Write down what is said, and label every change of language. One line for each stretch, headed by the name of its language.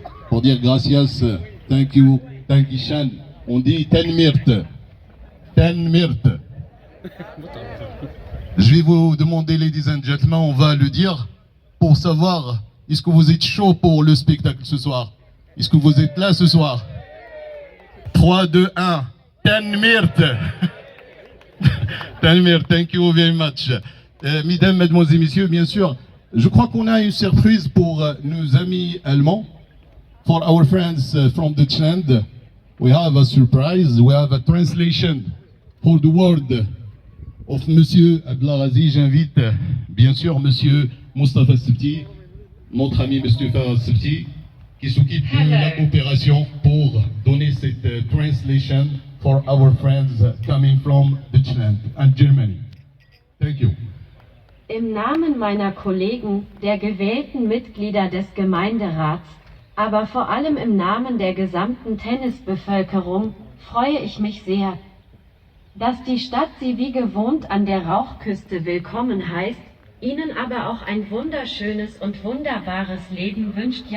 French: Pour dire gracias,
English: thank you
French: Shan. On dit tenmirt. Tenmirt. Je vais vous demander,
English: ladies and gentlemen,
French: on va le dire pour savoir, est-ce que vous êtes chaud pour le spectacle ce soir? Est-ce que vous êtes là ce soir? 3, 2, 1. Tenmirt.
English: Tenmirt, thank you very much.
French: Mesdames, mesdemoiselles et messieurs, bien sûr, je crois qu'on a une surprise pour nos amis allemands.
English: For our friends from Deutschland, we have a surprise. We have a translation for the word of Monsieur Abdelarazi.
French: J'invite bien sûr Monsieur Mostafa Sebti, notre ami Mostafa Sebti, qui s'occupe de la coopération pour donner cette
English: translation for our friends coming from Deutschland and Germany. Thank you.
German: Im Namen meiner Kollegen, der gewählten Mitglieder des Gemeinderats, aber vor allem im Namen der gesamten Tennisbevölkerung freue ich mich sehr, dass die Stadt Sie wie gewohnt an der Rauchküste willkommen heißt, Ihnen aber auch ein wunderschönes und wunderbares Leben wünscht.